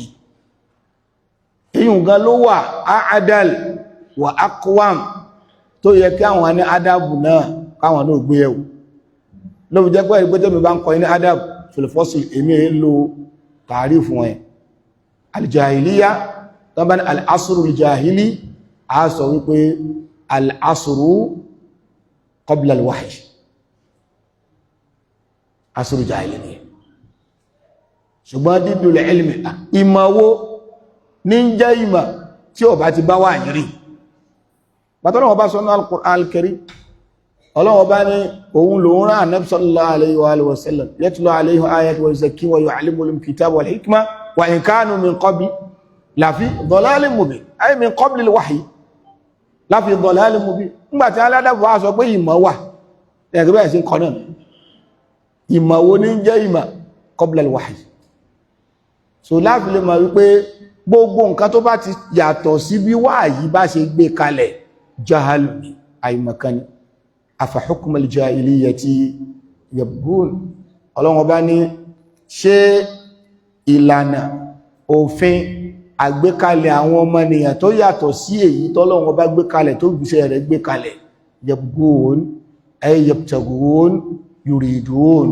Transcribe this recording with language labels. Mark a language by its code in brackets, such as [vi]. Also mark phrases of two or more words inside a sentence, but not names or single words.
[yo] Èyí gan ló wà [ar] أعدل وأقوم, [yo] tó yẹ kí àwọn ní adabu náà káwọn náà gbé ẹ̀wò. Ló fi jẹ́ pé ìgbẹ́jẹ́ mi bá ń kọ́ ní [ar] أدب في الفصل, [yo] èmi lo tààrífù fún ẹ̀. [ar] Al-jahiliya, [yo] tó bá ní [ar] العصر الجاهلي, [yo] a sọ wípé [ar] العصر قبل الوحي عصر جاهلي ni. [yo] Ṣùgbọ́n dídú ilmi, ìmọ̀wó ní jẹ́ ìmọ̀ tí ó bá ti bá wà yìí rí. Bàtọ́lọ́wọ́ bá sọ ní al-Qur'an al-Karim, Ọlọ́wọ́ bá ní òun lòun rán Ànábì [ar] صلى الله عليه وسلم يتلو عليهم آياته ويزكيهم ويعلمهم الكتاب والحكمة وإن كانوا من قبل لفي ضلال مبين أي من قبل الوحي لفي ضلال مبين. [yo] Nígbàtí aládàbò wá sọ pé ìmọ̀ wà, ẹgbẹ́ bẹ́ẹ̀ sí ń kọ náà, ìmọ̀ wo ní jẹ́ ìmọ̀ [ar] قبل الوحي. [yo] So láti lè mọ̀ wípé gbogbo nǹkan tó bá ti yàtọ̀ sí bí wáyí bá ṣe gbé kalẹ̀, jahalu ni, àìmọ̀kan ni. [ar] أفحكم الجاهلية يبغون. [yo] Ọlọ́run bá ní ṣé ìlànà òfin àgbékalẹ̀ àwọn ọmọnìyàn tó yàtọ̀ sí èyí tọ́lọ́run bá gbé kalẹ̀ tó gbìṣẹ́ rẹ̀ gbé kalẹ̀, [ar] يبغون أي يبتغون يريدون.